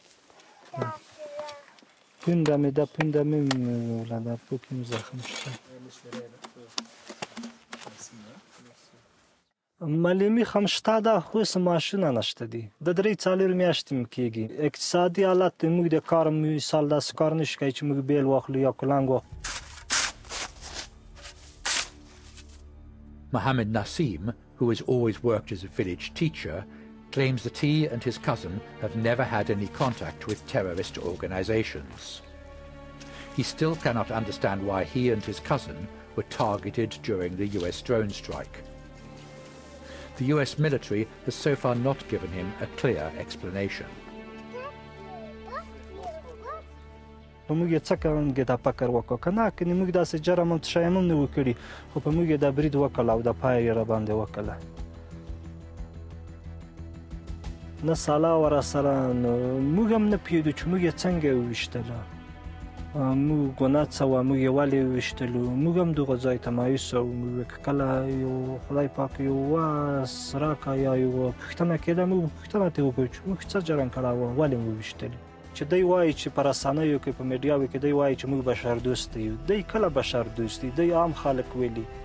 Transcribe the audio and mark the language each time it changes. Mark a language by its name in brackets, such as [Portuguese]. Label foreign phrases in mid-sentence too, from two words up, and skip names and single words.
[Pashto] پونده مې ده پونده مې وله دا پوکې مې زخم شته ملمي هم شته ده خو اوس ماشینه نشته دي د 3-4 میاشتې م کېږي اقتصادي حالت موږ د کار مثال داسې کار نه شي کوي چې موږ بیل واخلو یا کلنګ واخلو [English] Mohammed Nasim, who has always worked as a village teacher, claims that he and his cousin have never had any contact with terrorist organizations. He still cannot understand why he and his cousin were targeted during the US drone strike. The US military has so far not given him a clear explanation. [Pashto] موږ یې څه کوونکې دا فکر وکړو که نه کنې موږ داسې جرم هم شی هم نه و کړي خو په موږ یې دا برید وکړل او د پای یې راباندې وکړله نه سلا وه راسره نو موږ هم نه پوهېدو چې موږ یې څنګه یې وویشتله موږ ګناه څه وه موږ یې ولې وویشتلو موږ هم دغه ځای ته مایوس وو موږ که کله یو خدای پاک یو واس راکړه یا یو پوښتنه کېده موږ پوښتنه ترې وکړو چې موږ څه جرم کړی وه ولې مو وویشتلي چې دی وایي چې په رسنیو کې په میډیاوو کې دی وایي چې موږ بشردوست یو دی کله بشردوست دی عام خلک ویلي